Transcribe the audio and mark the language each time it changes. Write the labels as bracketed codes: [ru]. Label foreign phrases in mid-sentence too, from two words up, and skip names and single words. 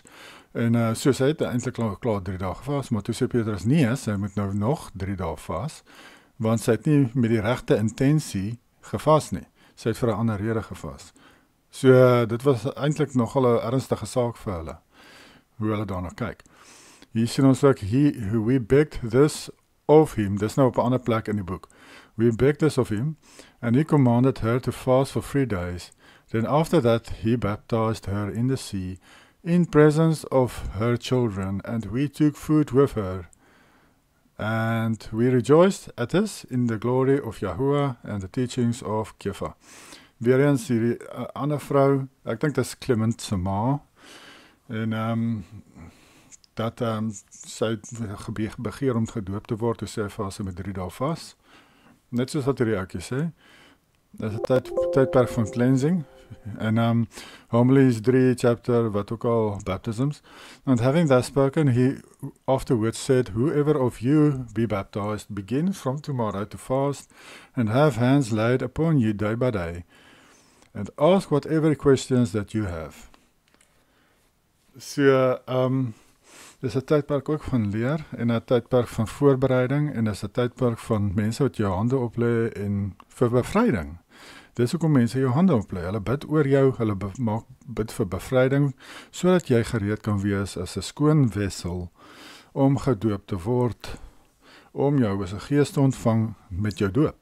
[af] En so sy het eintlik klaar 3 dae gevas, maar toe sê Petrus nee, sy moet nou nog 3 dae vas, want sy het nie met die regte intensie gevas nie. Sy het vir 'n ander rede gevas. So dit was eintlik nogal 'n ernstige saak vir hulle, hoe hulle daarna kyk. Hier sien ons ook, [en] we begged this of him, [af] dis nou op 'n ander plek in die boek. [en] We begged this of him, and he commanded her to fast for 3 days. Then after that he baptized her in the sea, in presence of her children, and we took food with her. And we rejoiced at this in the glory of Yahuwah and the teachings of Kepha. [af] Weer eens hierdie ander vrou, ek dink dit is Clement se ma, en dat sy begeer om gedoop te word, toe sê hy vir sy met 3 dae vas. Net soos wat hierdie ouetjie sê, dis 'n tydperk van cleansing, en Homilies 3 chapter, wat ook al [en] baptisms, and having thus spoken, he afterwards said, whoever of you be baptized, begin from tomorrow to fast, and have hands laid upon you day by day, and ask whatever questions that you have. [af] So, dis 'n tydperk ook van leer, en 'n tydperk van voorbereiding, en dis 'n tydperk van mense wat jou hande oplê en vir bevryding. Dis hoekom mense jou hande oplê. Hulle bid oor jou, hulle bid vir bevryding, sodat jy gereed kan wees as 'n skoon wessel om gedoop te word, om jou as 'n gees te ontvang met jou doop.